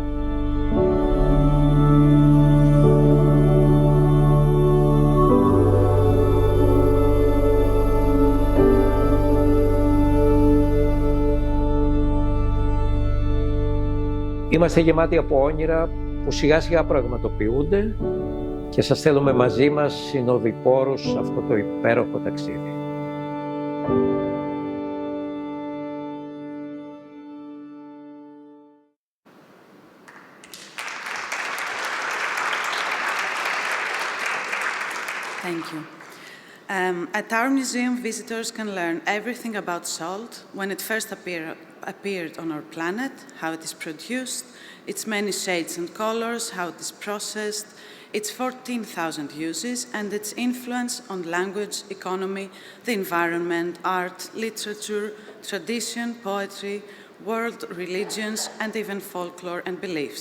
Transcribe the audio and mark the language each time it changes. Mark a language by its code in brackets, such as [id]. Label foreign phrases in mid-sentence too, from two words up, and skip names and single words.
[el] Είμαστε γεμάτοι από όνειρα που σιγά σιγά πραγματοποιούνται και σας θέλουμε μαζί μας συνοδοιπόρους σε αυτό το υπέροχο ταξίδι. [en] Thank you. At our museum, visitors can learn everything about salt, when it first appeared on our planet, how it is produced, its many shades and colors, how it is processed, its 14,000 uses, and its influence on language, economy, the environment, art, literature, tradition, poetry, world religions, and even folklore and beliefs.